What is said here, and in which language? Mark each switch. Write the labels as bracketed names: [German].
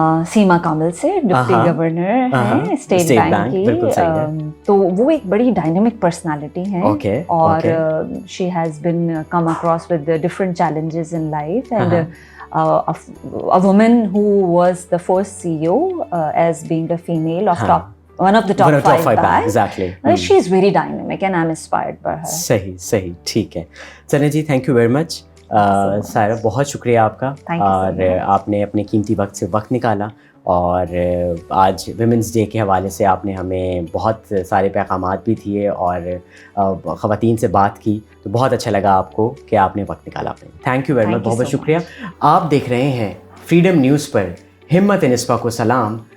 [Urdu] سیما کامل سے, deputy governor ہیں state bank کی, تو وہ ایک بڑی ڈائنامک پرسنالٹی ہیں, [English] اور she has been come across with different challenges in life, and a woman who was the first CEO as being a female of one of the top 5 banks. Exactly. She is very dynamic and I'm inspired by her. [Urdu] صحیح. ٹھیک ہے. چلیں جی, [English] thank you very much. [Urdu] Saira, بہت شکریہ آپ کا, اور آپ نے اپنے قیمتی وقت سے وقت نکالا, اور آج ویمنس ڈے کے حوالے سے آپ نے ہمیں بہت سارے پیغامات بھی دیے اور خواتین سے بات کی, تو بہت اچھا لگا آپ کو کہ آپ نے وقت نکالا. [English] thank you very much, [Urdu] بہت بہت شکریہ. آپ دیکھ رہے ہیں فریڈم نیوز پر ہمت نسبہ کو سلام.